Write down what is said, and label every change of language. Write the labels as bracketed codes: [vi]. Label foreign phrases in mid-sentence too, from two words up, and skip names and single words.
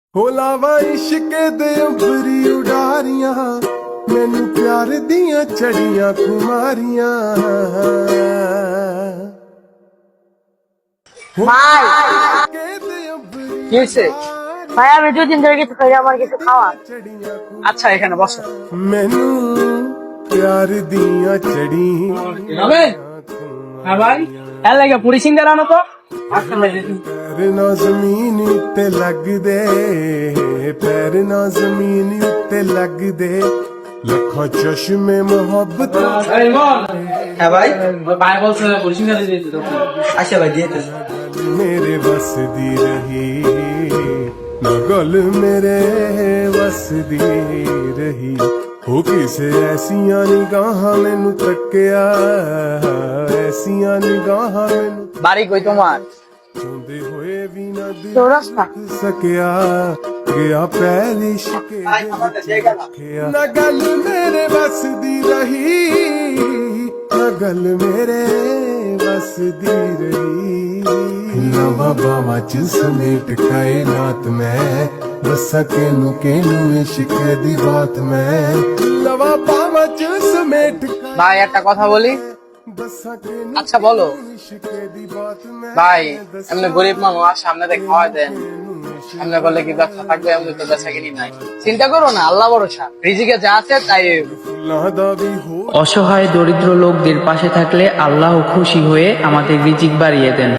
[pa] ਹੋਲਾਵਾ ਇਸ਼ਕ ਦੇ ਅੰਬਰੀ ਉਡਾਰੀਆਂ ਮੈਨੂੰ ਪਿਆਰ ਦੀਆਂ ਚੜੀਆਂ ਕੁਮਾਰੀਆਂ [bn] ভাই কি হয়েছে? ভাই আমি 2 দিন ধরে কিছু খাই আমার কিছু খাওয়া আচ্ছা এখানে বসো। [pa] ਮੈਨੂੰ ਪਿਆਰ ਦੀਆਂ ਚੜੀਆਂ [bn] হ্যাঁ ভাই এর লাগে পুরি সিঙ্গার আনো তো। [pa] ਪੈਰ ਨਾ ਜ਼ਮੀਨ ਉੱਤੇ ਲੱਗਦੇ ਪੈਰ ਨਾ ਜ਼ਮੀਨ ਉੱਤੇ ਲੱਗਦੇ ਲੱਖਾਂ ਚਸ਼ਮੇ ਮੁਹੱਬਤ [bn] হ্যাঁ ভাই ভাই বলছে পুরি সিঙ্গার দিয়ে দিতে। আচ্ছা ভাই দিয়ে দিতে। [pa] ਮੇਰੇ ਵਸ ਦੀ ਰਹੀ ਨਾ ਗੱਲ ਮੇਰੇ ਵਸ ਦੀ ਰਹੀ ਹੋ ਕਿਸੇ ਐਸੀਆਂ ਨਿਗਾਹਾਂ ਮੈਨੂੰ ਤੱਕਿਆ ਐਸੀਆਂ ਨਿਗਾਹਾਂ ਮੈਨੂੰ [bn] বাড়ি কই তোমার? [pa] ਚੁੰਦੇ ਹੋਏ ਵੀ ਨਾ [bn] চৌরাস্তা [pa] ਦੇਖ ਸਕਿਆ ਗਿਆ ਪੈਰ ਇਸ਼ਕੇ ਦੇ ਵਿੱਚ ਰੱਖਿਆ ਨਾ ਗੱਲ ਮੇਰੇ ਵਸ ਦੀ ਰਹੀ ਨਾ ਗੱਲ ਮੇਰੇ ਵਸ ਦੀ ਰਹੀ ਨਵਾਂ ਬਾਵਾ ਚ ਸਮੇਟ ਕਾਇਨਾਤ ਮੈਂ ਦੱਸਾਂ ਕਿਨੂੰ ਇਸ਼ਕ ਦੀ ਬਾਤ ਮੈਂ ਨਵਾਂ ਬਾਵਾ ਚ ਸਮੇਟ [bn] ভাই একটা কথা বলি। [pa] ਦੱਸਾਂ [bn] আচ্ছা বলো [pa] ইশক ਦੀ ਬਾਤ ਮੈਂ [bn] ভাই, এমনি গরিব মানুষ সামনে দিয়ে খাওয়াই দেন, এমনি করলে কি ব্যবসা থাকবে? এমনি তো বেচা কিনি নাই। চিন্তা করো না, আল্লাহ ভরসা, রিজিকে যা আছে তাই। [pa] ਫੁੱਲਾਂ ਦਾ ਵੀ ਹੋ [bn] অসহায় দরিদ্র লোকদের পাশে থাকলে আল্লাহ খুশি হয়ে আমাদের রিজিক বাড়িয়ে দেন।